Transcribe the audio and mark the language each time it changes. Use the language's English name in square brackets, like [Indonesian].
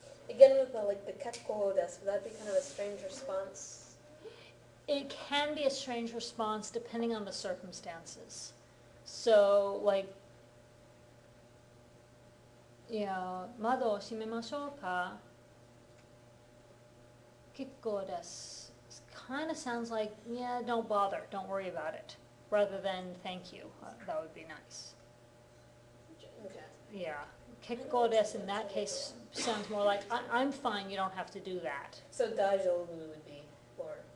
[English] again with the kekko desu, would that be kind of a strange response? It can be a strange response depending on the circumstances. So, like, you know, [Japanese] 窓を閉めましょうか? Kekko desu. [English] Kind of sounds like, yeah, don't bother, don't worry about it, rather than thank you. That would be nice. Okay. Yeah. Kekko desu in that case sounds more like, I'm fine, you don't have to do that. So daijoubu would be more.